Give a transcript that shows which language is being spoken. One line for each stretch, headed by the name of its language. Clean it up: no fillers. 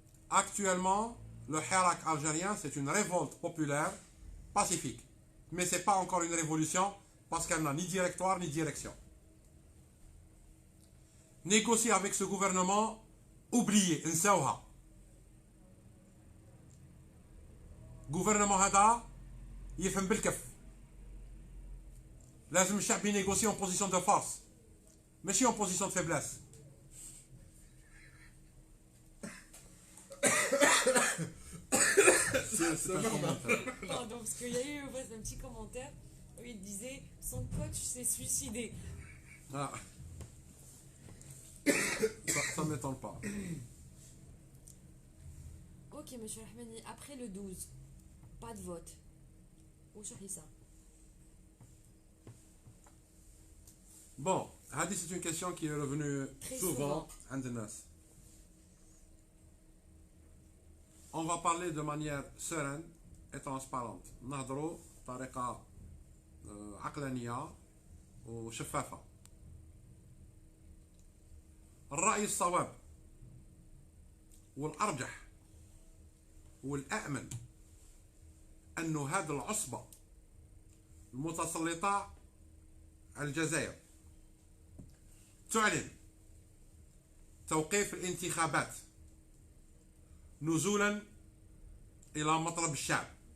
French: Actuellement, le Hirak algérien, c'est une révolte populaire pacifique. Mais ce n'est pas encore une révolution parce qu'elle n'a ni directoire ni direction. Négocier avec ce gouvernement, oubliez, نساوها.
Arabic: gouvernement هذا يفهم بالكف. لازم الشعب ينيغوسي
French: en position de force,
Arabic: ماشي
French: en position de faiblesse. Pardon, parce qu'il y a eu un petit commentaire. où il disait son coach s'est suicidé. Ah. Ça m'étonne pas. Ok, monsieur Rahmani, après le 12, pas de vote. Où ça? Bon, Hadi, c'est une question qui est revenue Très souvent souvent.
Arabic: عند الناس.
French: On va parler de manière sereine et transparente.
Arabic: نهضروا بطريقة عقلانية وشفافة. الرأي الصواب والأرجح والأأمن أن هذه العصبة المتسلطة على الجزائر تعلن توقيف الانتخابات نزولا إلى مطلب الشعب